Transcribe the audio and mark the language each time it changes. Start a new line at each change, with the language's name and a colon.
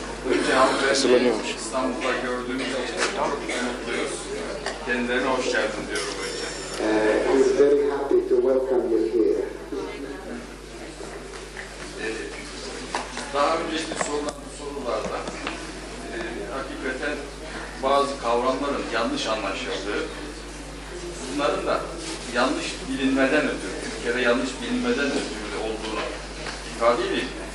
Turkish: Önce hanımefendi İstanbul'da gördüğümüz için çok mutluyuz. Kendilerine hoş geldin diyorum önce.
English: He's very happy to welcome you here.
Turkish: Daha önceki sorulan sorularda hakikaten bazı kavramların yanlış anlaşıldığı, bunların da yanlış bilinmeden ötürü, Türkiye'de yanlış bilinmeden ötürü olduğunu ifade edeyim.